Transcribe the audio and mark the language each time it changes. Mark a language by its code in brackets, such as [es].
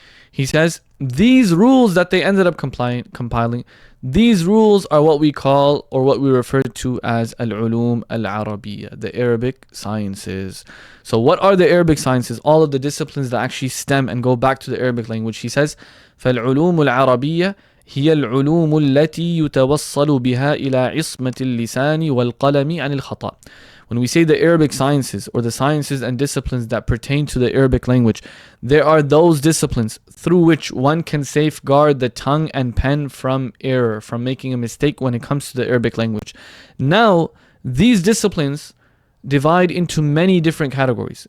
[en] He says, these rules that they ended up compiling, these rules are what we call, or what we refer to as al-ulum al-arabiyyah, the Arabic sciences. So what are the Arabic sciences? All of the disciplines that actually stem and go back to the Arabic language. He says, [ar] فَالْعُلُومُ الْعَرَبِيَّةِ هي العلوم التي يتوصل بها إلى عصمة اللسان والقلم عن الخطأ. [en] When we say the Arabic sciences, or the sciences and disciplines that pertain to the Arabic language, there are those disciplines through which one can safeguard the tongue and pen from error, from making a mistake when it comes to the Arabic language. Now, these disciplines divide into many different categories.